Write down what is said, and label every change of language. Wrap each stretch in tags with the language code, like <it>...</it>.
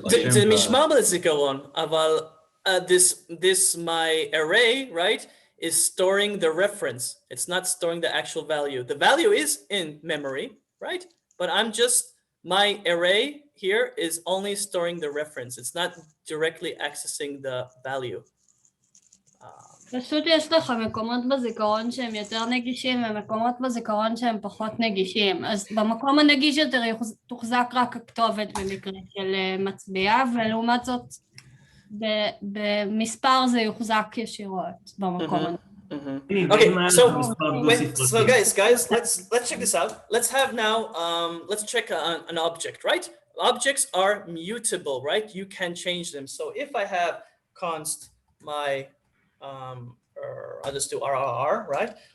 <he>זה נשמע בזיכרון, אבל</he> <en>this my array, right, is storing the reference. It's not storing the actual value. The value is in memory, right? But I'm just my array here is only storing the reference. It's not directly accessing the value.</en> <he>פשוט יש לך מקומות בזיכרון שהם יותר נגישים ומקומות בזיכרון שהם פחות נגישים. אז במקום הנגיש יותר תוחזק רק הכתובת במקרה של מצביע, ולעומת זאת במספר זה יוחזק ישירות במקום הנגיש.</he> <en>Okay, so guys, let's check this out. Let's have now, let's check an object, right? Objects are mutable, right? You can change them. So if I have const my, I'll just do RRR, right?</en>